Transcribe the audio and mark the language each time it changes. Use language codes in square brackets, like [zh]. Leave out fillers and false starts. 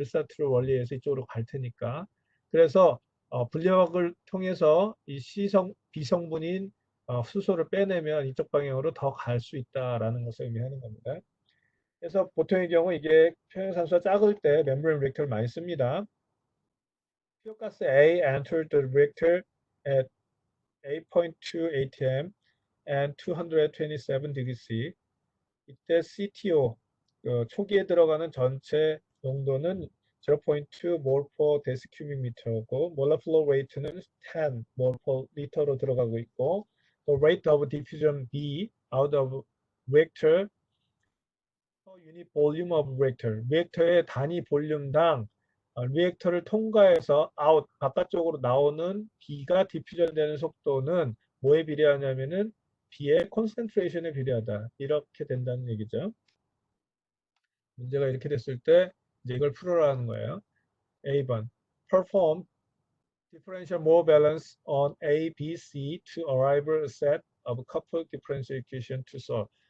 [ko] 르사트르 원리에서 이쪽으로 갈 테니까. 그래서 분리학을 통해서 이 C성, B성분인 수소를 빼내면 이쪽 방향으로 더 갈 수 있다라는 것을 의미하는 겁니다. 그래서 보통의 경우 이게 평형산수가 작을 때 멤브레인 리액터를 많이 씁니다. [en] 피어가스 A entered the reactor at 8.2 atm and 227 degrees C. [ko] 이때 CTO 초기에 들어가는 전체 농도는 0.2 mol per decicubic meter고 molar flow rate는 10 mol per liter로 들어가고 있고 [en] the rate of diffusion B out of reactor [ko] 유닛 볼륨 오브 리액터, 리액터의 단위 볼륨당 리액터를 통과해서 아웃 바깥쪽으로 나오는 B가 디퓨전 되는 속도는 뭐에 비례하냐면은 B의 콘센트레이션에 비례하다. 이렇게 된다는 얘기죠. 문제가 이렇게 됐을 때 이제 이걸 풀어라는 거예요. [en] A번 perform differential mole balance on A, B, C to arrive at a set of coupled differential equation to solve.